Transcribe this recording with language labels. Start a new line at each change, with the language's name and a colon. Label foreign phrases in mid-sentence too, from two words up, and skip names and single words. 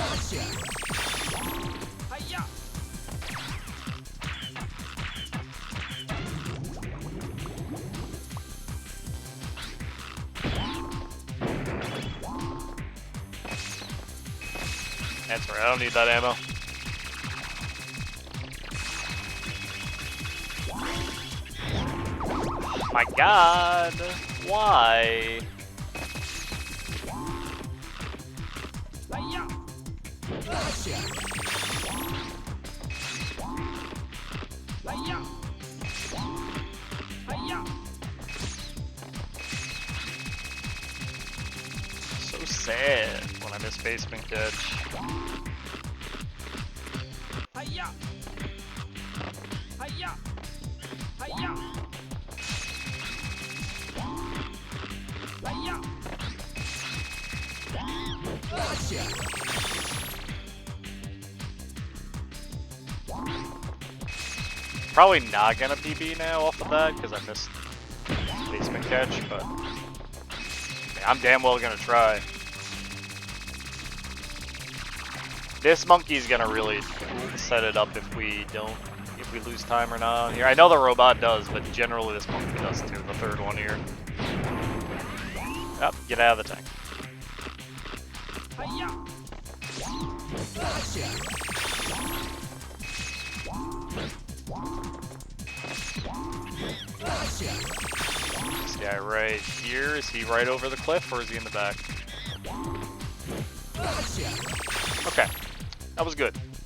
English: Hi-ya! That's right, I don't need that ammo. My god, why? Hi-ya! Hi-ya! Hi-ya! So sad when I miss basement catch. Hi-ya! Hi-ya! Hi-ya! Hi-ya! Probably not gonna PB now off of that because I missed basement catch, but I'm damn well gonna try. This monkey's gonna really set it up if we lose time or not here. I know the robot does, but generally this monkey does too, the third one here. Up, get out of the tank. Hi-ya! This guy right here, is he right over the cliff or is he in the back? Okay, that was good.